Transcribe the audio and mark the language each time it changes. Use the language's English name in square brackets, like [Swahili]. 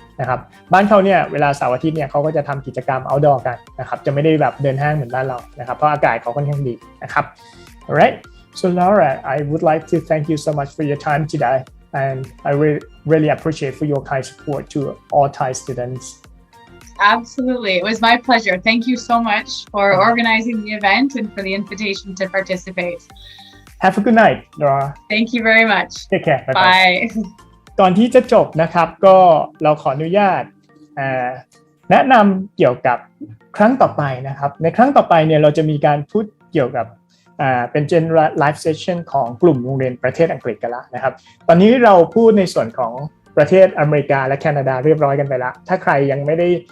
[Thai] นะครับบ้านเขาเนี่ยเวลาเสาร์อาทิตย์เนี่ยเขาก็จะทำกิจกรรม outdoor กันนะครับจะไม่ได้แบบเดินห้างเหมือนบ้านเรานะครับเพราะอากาศเขาค่อนข้างดีนะครับ [English] alright so Laura I would like to thank you so much for your time today and I really appreciate for your kind support to all Thai students. Absolutely. It was my pleasure. Thank you so much for organizing the event and for the invitation to participate. Have a good night, Laura. Thank you very much. Take care. Bye. [Thai] ก่อนที่จะจบนะครับก็เราขออนุญาตแนะนำเกี่ยวกับครั้งต่อไปนะครับในครั้งต่อไปเนี่ยเราจะมีการพูดเกี่ยวกับเป็น GENT LIVE Session ของกลุ่มโรงเรียนประเทศอังกฤษกันแล้วนะครับตอนนี้เราพูดในส่วนของประเทศอเมริกาและแคนาดาเรียบร้อยกันไปแล้วถ้าใครยังไม่ได้